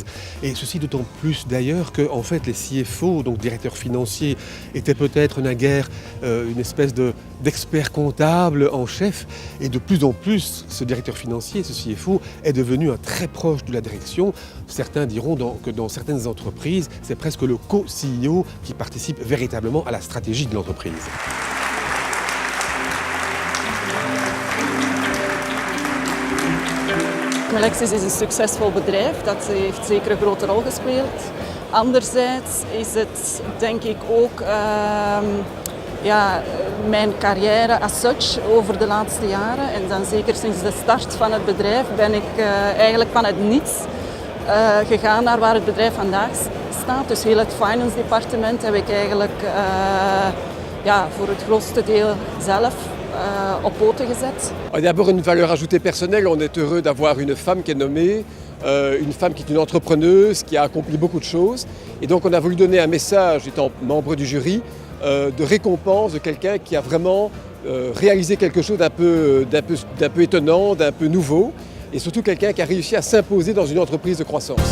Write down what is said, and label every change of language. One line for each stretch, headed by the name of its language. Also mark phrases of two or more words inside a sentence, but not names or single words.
French: Et ceci d'autant plus d'ailleurs que en fait les CFO, donc directeurs financiers, étaient peut-être naguère une espèce d'expert comptable en chef, et de plus en plus ce directeur financier, ce CFO, est devenu un très proche de la direction. Certains diront que dans certaines entreprises, c'est presque le co-CEO qui participe véritablement à la stratégie de l'entreprise.
Dutch: Melexis is een succesvol bedrijf, dat heeft zeker een grote rol gespeeld. Anderzijds is het denk ik ook mijn carrière
English: as such
Dutch: over de laatste jaren. En dan zeker sinds de start van het bedrijf ben ik eigenlijk van het niets gegaan naar waar het bedrijf vandaag staat. Dus heel het finance departement heb ik eigenlijk voor het grootste deel zelf op poten gezet.
French: D'abord une valeur ajoutée personnelle, on est heureux d'avoir une femme qui est nommée, une femme qui est une entrepreneuse, qui a accompli beaucoup de choses. Et donc on a voulu donner un message, étant membre du jury, de récompense de quelqu'un qui a vraiment réalisé quelque chose d'un peu étonnant, d'un peu nouveau, et surtout quelqu'un qui a réussi à s'imposer dans une entreprise de croissance.